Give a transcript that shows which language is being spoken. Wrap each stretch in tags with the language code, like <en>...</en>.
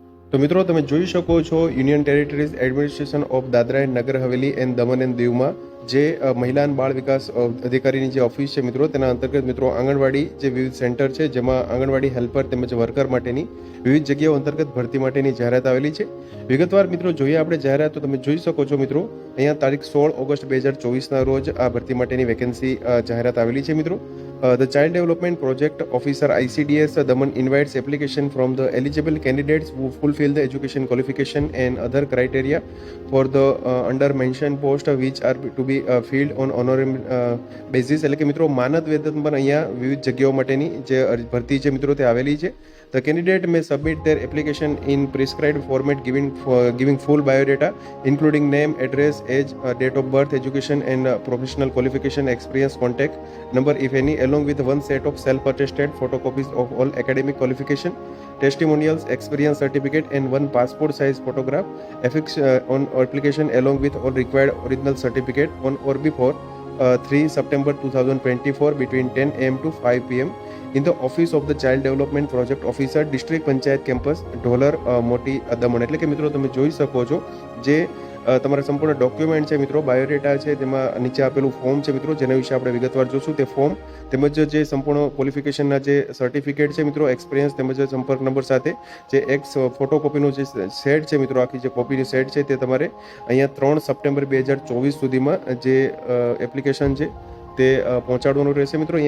<gu>તો મિત્રો, તમે જોઈ શકો છો union territories administration of Dadra and Nagar Haveli and Daman and દીવમાં જે મહિલા અને બાળ વિકાસ અધિકારીની જે ઓફિસ છે મિત્રો, તેના અંતર્ગત મિત્રો આંગણવાડી જે વિવિધ સેન્ટર છે જેમાં આંગણવાડી હેલ્પર તેમજ વર્કર માટેની વિવિધ જગ્યાઓ અંતર્ગત ભરતી માટેની જાહેરાત આવેલી છે। વિગતવાર મિત્રો જોઈએ આપણે જાહેરાત, તો તમે જોઈ શકો છો મિત્રો, અહીંયા તારીખ 16 ઓગસ્ટ 2024ના રોજ આ ભરતી માટેની વેકેન્સી જાહેરાત આવેલી છે મિત્રો।</gu> <en>The Child Development Project Officer ICDS Daman invites application from the eligible candidates who fulfill the education qualification and other criteria for the under mentioned post which are to be filled on honorary basis।</en> <gu>એટલે કે મિત્રો માનદ વેતન પર અહીંયા વિવિધ જગ્યાઓ માટેની જે ભરતી છે મિત્રો તે આવેલી છે।</gu> <en>The candidate may submit their application in prescribed format giving full biodata including name, address, age, date of birth, education and professional qualification, experience, contact number if any, along with one set of self-attested photocopies of all academic qualification, testimonials, experience certificate and one passport size photograph affixed on application along with all required original certificate on or before 3 September 2024 between 10 am to 5 pm in the office of the Child Development Project Officer, District Panchayat Campus, Dholar Moti Daman.</en> <gu>એટલે કે મિત્રો તમે જોઈ શકો છો જે તમારા સંપૂર્ણ ડોક્યુમેન્ટ છે મિત્રો, બાયોડેટા છે, તેમાં નીચે આપેલું ફોર્મ છે મિત્રો, જેના વિશે આપણે વિગતવાર જોશું। તે ફોર્મ તેમજ જે સંપૂર્ણ ક્વોલિફિકેશનના જે સર્ટિફિકેટ છે મિત્રો, એક્સપિરિયન્સ તેમજ સંપર્ક નંબર સાથે જે એક ફોટોકોપીનું જે સેટ છે મિત્રો, આખી જે કોપીની સેટ છે તે તમારે અહીંયા 3 સપ્ટેમ્બર 2024 સુધીમાં જે એપ્લિકેશન છે તે પહોંચાડવાનું રહેશે મિત્રો।</gu>